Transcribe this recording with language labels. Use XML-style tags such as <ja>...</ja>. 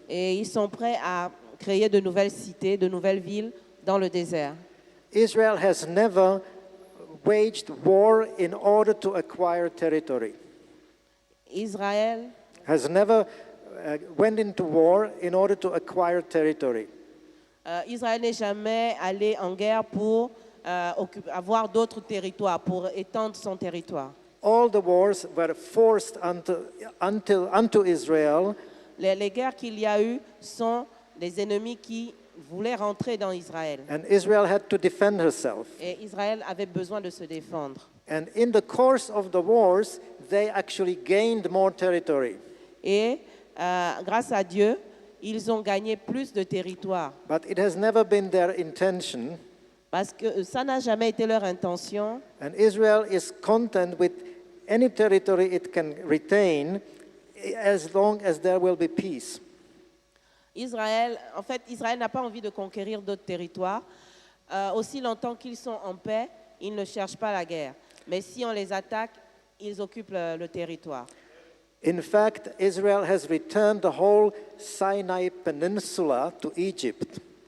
<fr>Et ils sont prêts à créer de nouvelles cités, de nouvelles villes dans le désert.</fr> <en>Israel has never waged war in order to acquire territory. Israël Has never went into war in order to acquire territory.</en> <fr>Israël n'est jamais allé en guerre pour avoir d'autres territoires, pour étendre son territoire.</fr> <en>All the wars were forced unto Israel</en> <fr>Les guerres qu'il y a eu sont les ennemis qui voulaient rentrer dans Israël.</fr> <en>and Israel had to defend herself.</en> <fr>Et Israël avait besoin de se défendre.</fr> <en>And in the course of the wars, they actually gained more territory.</en> <fr>Et grâce à Dieu, ils ont gagné plus de territoire.</fr> <en>But it has never been their intention.</en> <fr>Parce que ça n'a jamais été leur intention.</fr> <en>And Israel is content with any territory it can retain as long as there will be peace.</en> <fr>Israël n'a pas envie de conquérir d'autres territoires. Aussi longtemps qu'ils sont en paix, ils ne cherchent pas la guerre. Mais si on les attaque, ils occupent le territoire.</fr> <en>In fact, Israel has returned the whole Sinai Peninsula to Egypt.</en>